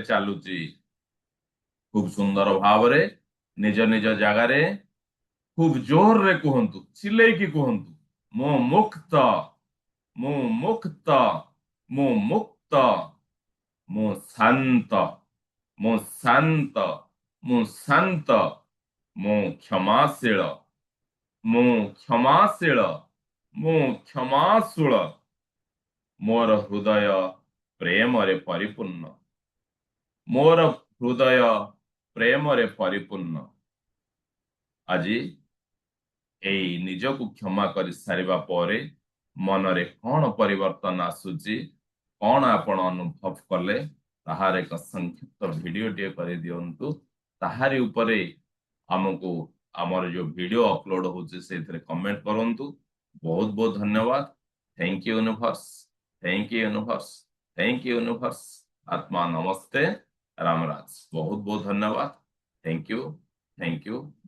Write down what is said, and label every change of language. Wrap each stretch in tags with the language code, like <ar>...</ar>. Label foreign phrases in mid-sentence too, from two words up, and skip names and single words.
<or>ଚାଲୁଛି ଖୁବ ସୁନ୍ଦର ଭାବରେ ନିଜ ନିଜ ଜାଗାରେ ଖୁବ ଜୋରରେ କୁହନ୍ତୁ ଚିଲେଇକି କୁହନ୍ତୁ ମୁଁ ମୁକ୍ତ ମୁଁ ମୁକ୍ତ ମୁଁ ମୁକ୍ତ ମୁଁ ଶାନ୍ତ ମୁଁ ଶାନ୍ତ ମୁଁ ଶାନ୍ତ ମୁଁ କ୍ଷମାଶୀଳ ମୁଁ କ୍ଷମାଶୀଳ ମୁଁ କ୍ଷମାଶୀଳ ମୋର ହୃଦୟ ପ୍ରେମ ରେ ପରିପୂର୍ଣ୍ଣ ମୋର ହୃଦୟ ପ୍ରେମ ରେ ପରିପୂର୍ଣ୍ଣ ଆଜ ଏଇ ନିଜକୁ କ୍ଷମା କରି ସାରିବା ପରେ ମନରେ କଣ ପରିବର୍ତ୍ତନ ଆସୁଛି କଣ ଆପଣ ଅନୁଭବ କଲେ ତାହାର ଏକ ସଂକ୍ଷିପ୍ତ ଭିଡିଓଟିଏ କରିଦିଅନ୍ତୁ ତାହାରି ଉପରେ ଆମକୁ ଆମର ଯୋଉ ଭିଡିଓ ଅପଲୋଡ ହଉଛି ସେଇଥିରେ କମେଣ୍ଟ କରନ୍ତୁ ବହୁତ ବହୁତ ଧନ୍ୟବାଦ</or> <en>thank you universe thank you universe thank you universe</en> <hi>आत्मा नमस्ते रामराज बहुत बहुत धन्यवाद</hi> <en>thank you thank you</en>